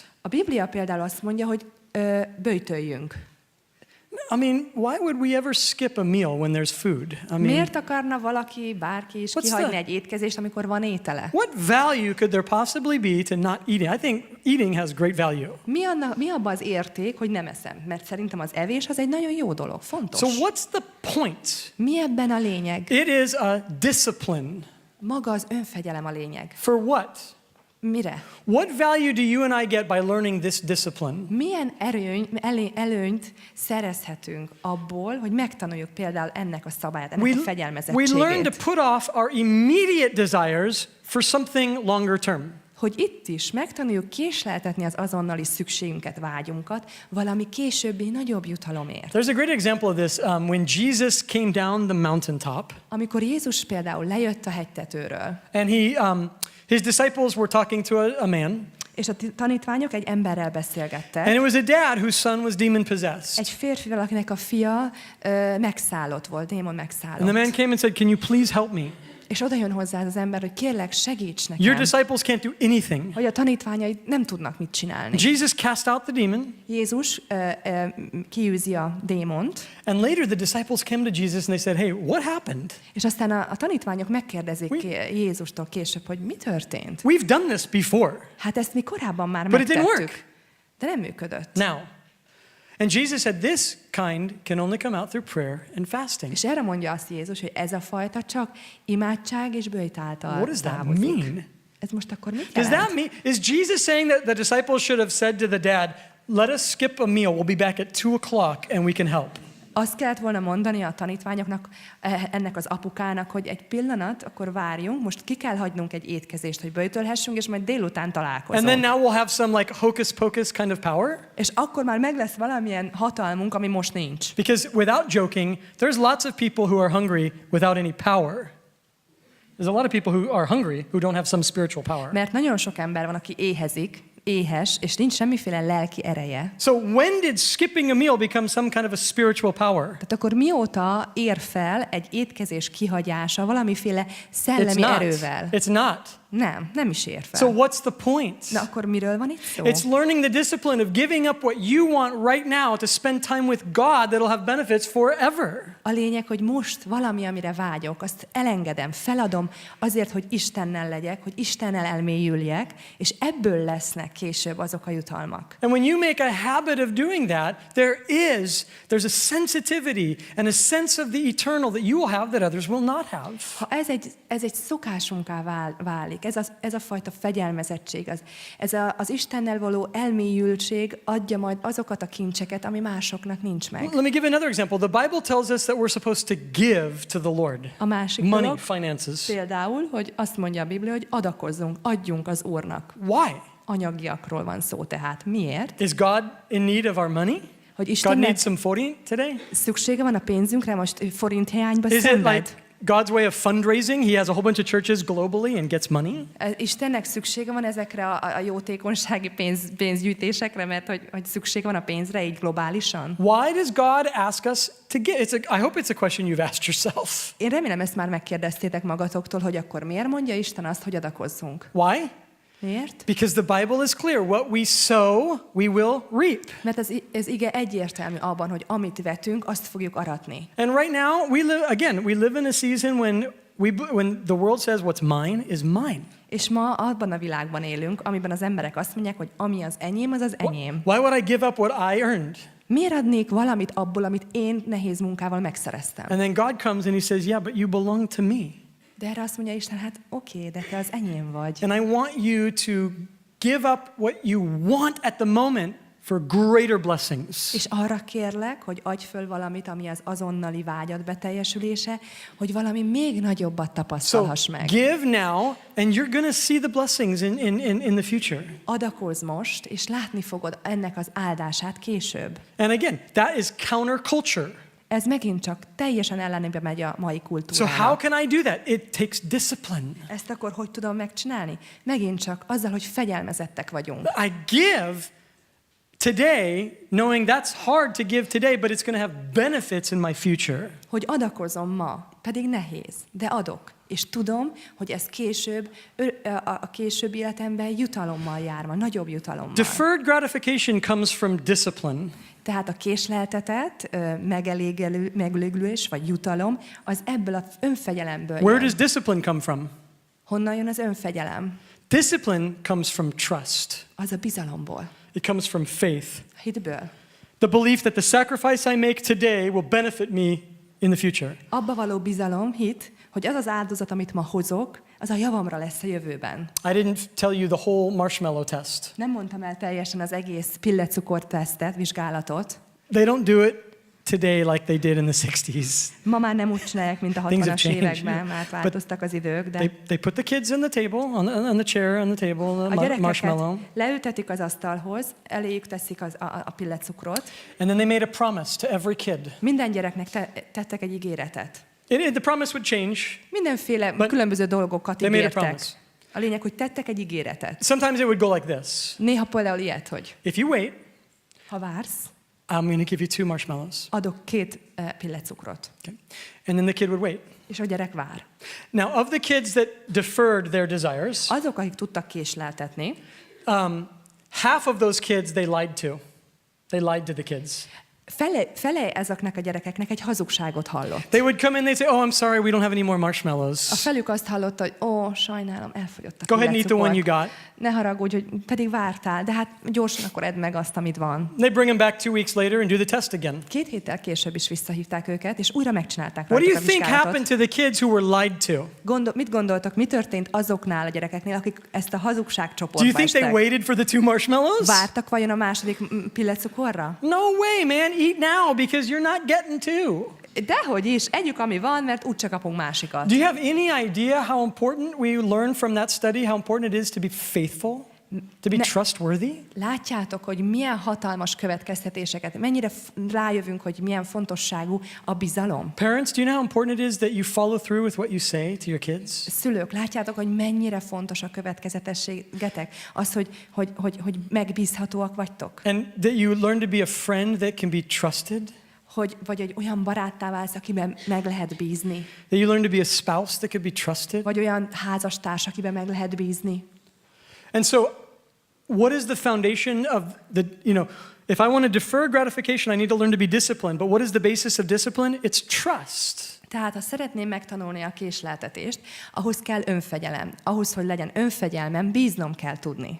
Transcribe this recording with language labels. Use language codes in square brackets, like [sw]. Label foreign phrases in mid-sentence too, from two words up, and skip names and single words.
[hu] A Biblia például azt mondja, hogy böjtöljünk. [en] I mean, why would we ever skip a meal when there's food? I mean, [hu] Miért akarna valaki, bárki is [en] What's [hu] kihagyni [en] the- [hu] egy étkezést, amikor van étele? [en] what value could there possibly be to not eating? I think eating has great value. [hu] Mi abban az érték, hogy nem eszem? Mert szerintem az evés az egy nagyon jó dolog, fontos. [en] So what's the point? [hu] Mi ebben a lényeg? [en] It is a discipline. [hu] Maga az önfegyelem a lényeg. [en] For what? [hu] Mire? [en] What value do you and I get by learning this discipline? [hu] Milyen előnyt szerezhetünk abból, hogy megtanuljuk például ennek a szabályát, ennek a [en] We learn to [hu] fegyelmezettségét? [en] put off our immediate desires for something longer term. [hu] Hogy itt is megtanuljuk késleltetni az azonnali szükségünket, vágyunkat, valami későbbi nagyobb jutalomért. [en] There's a great example of this when Jesus came down the mountaintop [hu] Amikor Jézus például lejött a hegytetőről, [en] and his disciples were talking to a man, [hu] és a tanítványok egy emberrel beszélgettek, [en] and it was a dad whose son was demon possessed. [hu] egy férfival, akinek a fia megszállott volt, démon megszállott. [en] And the man came and said, "Can you please help me? [hu] És oda jön hozzá az ember, hogy kérlek, segíts [en] Your [hu] nekem, [en] disciples can't do anything." [hu] hogy a tanítványai nem tudnak mit csinálni. [en] Jesus cast out the demon, [hu] Jézus kiűzi a démont, [en] and later the disciples came to Jesus and they said, "Hey, what happened? [hu] és aztán a tanítványok megkérdezik Jézustól később, hogy mi történt. [en] We've done this before, [hu] Hát ezt mi korábban már [en] but it didn't [hu] megtettük, [en] work." [hu] de nem működött. [en] Now, and Jesus said, "This kind can only come out through prayer and fasting." [hu] És erre mondja azt Jézus, hogy ez a fajta csak imádság és böjt által [en] What does that [hu] távozik. [en] mean? [hu] Ez most akkor mit [en] Does [hu] jelent? [en] that mean, is Jesus saying that the disciples should have said to the dad, "Let us skip a meal, we'll be back at 2:00 and we can help"? [hu] Azt kellett volna mondani a tanítványoknak, ennek az apukának, hogy egy pillanat, akkor várjunk, most ki kell hagynunk egy étkezést, hogy böjtölhessünk, és majd délután [en] And [hu] találkozunk. [en] then now we'll have some like hocus pocus kind of power? [hu] És akkor már meg lesz valamilyen hatalmunk, ami most nincs. [en] Because without joking, there's lots of people who are hungry without any power. There's a lot of people who are hungry who don't have some spiritual power. [hu] Mert nagyon sok ember van, aki éhezik, éhes, és nincs semmiféle lelki ereje. [en] So when did skipping a meal become some kind of a spiritual power? [hu] Tehát akkor mióta ér fel egy étkezés kihagyása valamiféle [en] It's [hu] szellemi [en] not. [hu] erővel? [en] It's not. [hu] Nem is ér fel. [en] So what's the point? [hu] Na akkor miről van itt szó? [en] It's learning the discipline of giving up what you want right now to spend time with God that'll have benefits forever. [hu] A lényeg, hogy most valami, amire vágyok, azt elengedem, feladom azért, hogy Istennel legyek, hogy Istennel elmélyüljek, és ebből lesznek később azok a jutalmak. [en] And when you make a habit of doing that, there's a sensitivity and a sense of the eternal that you will have that others will not have. [hu] Ha ez egy szokásunká válik, ez a fajta fegyelmezettség, az Istennel való elmélyültség adja majd azokat a kincseket, ami másoknak nincs meg. [en] Let me give another example. The Bible tells us that we're supposed to give to the Lord. [hu] A másik [en] Money, [hu] dolog, [en] finances. [hu] például, hogy azt mondja a Biblia, hogy adakozzunk, adjunk az Úrnak. [en] Why? [hu] Anyagiakról van szó tehát. Miért? [en] Is God in need of our money? [hu] Hogy [en] God [hu] Istennek [en] needs some forint today? [hu] szüksége van a pénzünkre, most forint hiányba [en] Is it [hu] szenved? [en] like God's way of fundraising? He has a whole bunch of churches globally and gets money? [hu] Istennek szüksége van ezekre a jótékonysági pénzgyűjtésekre, mert hogy szükség van a pénzre így globálisan? [en] Why does God ask us to give? I hope it's a question you've asked yourself. [hu] Én remélem, ezt már megkérdeztétek magatoktól, hogy akkor miért mondja Isten azt, hogy adakozzunk? [en] Why? [hu] Miért? [en] Because the Bible is clear. What we sow, we will reap. [hu] Mert ez ige egyértelmű abban, hogy amit vetünk, azt fogjuk aratni. [en] And right now, we live in a season when the world says what's mine is mine. [hu] És ma abban a világban élünk, amiben az emberek azt mondják, hogy ami az enyém, az az enyém. [en] Why would I give up what I earned? [hu] Miért adnék valamit abból, amit én nehéz munkával megszereztem? [en] And then God comes and he says, yeah, but you belong to me. [hu] De erre azt mondja Isten, hát oké, de te az enyém vagy. [en] And I want you to give up what you want at the moment for greater blessings. [hu] És arra kérlek, hogy adj föl valamit, ami az azonnali vágyad beteljesülése, hogy valami még nagyobbat [en] So [hu] tapasztalhass meg. [en] give now and you're going to see the blessings in the future. [hu] Adakozz most, és látni fogod ennek az áldását később. [en] And again, that is counterculture. [hu] Ez megint csak teljesen ellenébe megy a mai [en] So [hu] kultúrának. [en] how can I do that? It takes discipline. [hu] Ezt akkor hogy tudom megcsinálni? Megint csak azzal, hogy fegyelmezettek vagyunk. [en] I give today knowing that's hard to give today, but it's going to have benefits in my future. [hu] Hogy adakozom ma, pedig nehéz, de adok. És tudom, hogy ez később, a későbbi életemben jutalommal jár, majd nagyobb jutalommal. [en] Deferred gratification comes from discipline. [hu] Tehát a késleltetett, megelégülés vagy jutalom, az ebből az önfegyelemből [en] Where [hu] jön. [en] does discipline come from? [hu] Honnan jön az önfegyelem? [en] Discipline comes from trust. [hu] Az a bizalomból, [en] It comes from faith. [hu] hitből. [en] The belief that the sacrifice I make today will benefit me in the future. [hu] Abba való bizalom, hit, hogy az az áldozat, amit ma hozok, az a javamra lesz a jövőben. [en] I didn't tell you the whole marshmallow test. [hu] Nem mondtam el teljesen az egész pillecukor tesztet, vizsgálatot. [en] They don't do it today like they did in the 60s. [hu] Ma már nem úgy csinálják, mint a [en] Things have [hu] 60-as [en] changed. [hu] években, már változtak az idők, de [en] They put the kids on the table, on the chair, on the table, [hu] a [en] the [hu] gyerekeket [en] marshmallow. [hu] leültetik az asztalhoz, eléjük teszik a pillecukrot. [en] And then they made a promise to every kid. [hu] Minden gyereknek tettek egy ígéretet. [en] The promise would change. [hu] Mindenféle [en] But [hu] különböző dolgokat [en] they made a [hu] ígértek. [en] promise. [hu] A lényeg, hogy tettek egy ígéretet. [en] Sometimes it would go like this. [hu] Néha például ilyet, hogy [en] If you wait, [hu] ha vársz, [en] I'm going to give you 2 marshmallows. [hu] adok 2 pillecukrot. [en] Okay. And then the kid would wait. [hu] És a gyerek vár. [en] Now, of the kids that deferred their desires, [hu] Azok, akik tudtak késleltetni, [en] half of those kids they lied to. They lied to the kids. [hu] fele ezeknek a gyerekeknek egy hazugságot hallott. [en] They would come in, they'd say, oh, I'm sorry, we don't have any more marshmallows. [hu] A felük azt hallotta, hogy sajnálom, elfogyott a [en] Go ahead and eat the one you [hu] pillecukor. [en] got. [hu] Ne haragudj, hogy pedig vártál, de hát gyorsan akkor edd meg azt, amit van. [en] They bring them back 2 weeks later and do the test again. [hu] 2 héttel később is visszahívták őket, és újra megcsinálták [en] What do [hu] rajtuk [en] you [hu] a [en] think [hu] vizsgálatot. [en] happened to the kids who were lied to? [hu] Mit gondoltok, mi történt azoknál a gyerekeknél, akik ezt a [en] Do you [hu] hazugságcsoportba [en] think they [hu] estek? [en] waited for the 2 marshmallows? [hu] Vártak vajon a második pillecukorra? [en] No way, man. Eat now because you're not getting 2. [hu] Dehogy is, együk, ami van, mert úgyse kapunk másikat. [en] Do you have any idea how important we learn from that study, how important it is to be faithful? To be trustworthy? [hu] Látjátok, hogy milyen hatalmas következtetéseket, mennyire rájövünk, hogy milyen fontosságú a bizalom. [en] Parents, do you know how important it is that you follow through with what you say to your kids? [hu] Szülők, látjátok, hogy mennyire fontos a következetességetek? Az, hogy megbízhatóak vagytok? [en] And that you learn to be a friend that can be trusted? [hu] Vagy egy olyan baráttá válsz, akiben meg lehet bízni? [en] That you learn to be a spouse that can be trusted? [hu] Vagy olyan házastárs, akiben meg lehet bízni? [en] And so, what is the foundation of the, if I want to defer gratification, I need to learn to be disciplined. But what is the basis of discipline? It's trust. [hu] Tehát, ha szeretném megtanulni a késleltetést, ahhoz kell önfegyelem. Ahhoz, hogy legyen önfegyelmem, bíznom kell tudni.